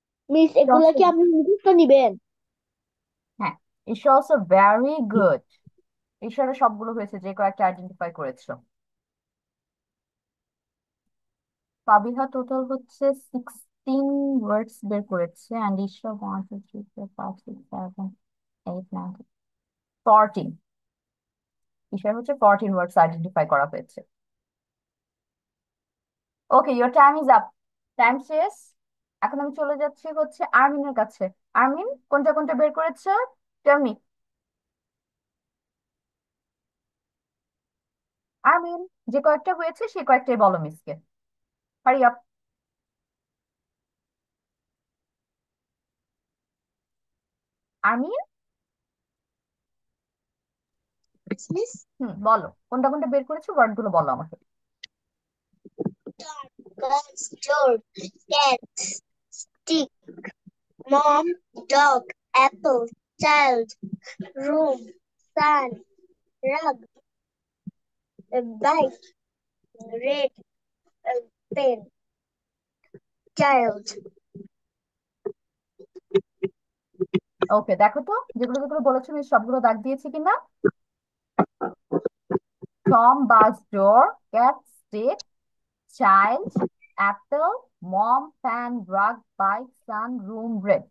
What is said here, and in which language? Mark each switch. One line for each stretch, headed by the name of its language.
English: Miss She
Bangla: এগুলা
English: also,
Bangla: কি আপনি মুখস্থ নিবেন? হ্যাঁ,
English: Isha also very good.
Bangla: ঈশ্বরের সবগুলো হয়েছে, যে কয়েকটা আইডেন্টিফাই করেছো। ফাবিহা টোটাল হচ্ছে 16 ওয়ার্ডস বের করেছে, অ্যান্ড ঈশ্বর 1 2 3 4 5 6 7 8 9 14। ঈশ্বর হচ্ছে 14 ওয়ার্ডস আইডেন্টিফাই করা হয়েছে।
English: Okay, your time is up.
Bangla: Time শেষ। এখন আমি চলে যাচ্ছি হচ্ছে আর্মিনের কাছে। আর্মিন, কোনটা কোনটা বের করেছে?
English: Tell me.
Bangla: আর্মিন, যে কয়েকটা হয়েছে সে কয়েকটাই বলো মিসকে।
English: Hurry up.
Bangla: আর্মিন।
English: Miss
Bangla: বলো কোনটা কোনটা বের করেছো, ওয়ার্ড গুলো বলো আমাকে।
English: Guns, door, cat, stick, mom, dog, apple, child, room, sun, rug, bike, red, pen, child.
Bangla: ওকে, দেখো তো যেগুলো যেগুলো বলেছো আমি সবগুলো দাগ দিয়েছি কিনা।
English: Tom, bus, door, cat, stick, child, apple, mom, fan, rag, bike, sun, room, red.